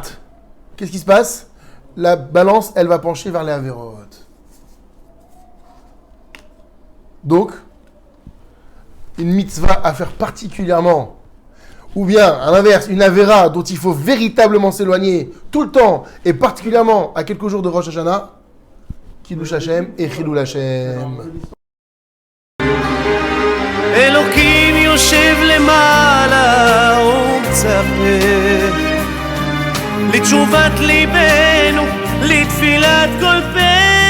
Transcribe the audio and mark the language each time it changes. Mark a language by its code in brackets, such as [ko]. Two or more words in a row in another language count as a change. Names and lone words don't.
[fr] Qu'est-ce qui se passe ? La balance, elle va pencher vers les averot. Donc, une mitzvah à faire particulièrement, ou bien, à l'inverse, une avera dont il faut véritablement s'éloigner tout le temps, et particulièrement à quelques jours de Rosh Hashanah, [he] קידוש השם [fr] et [he] חילול השם. אלוקים יושב למעלה ומצפה לתשובת ליבנו, לתפילת כל פה,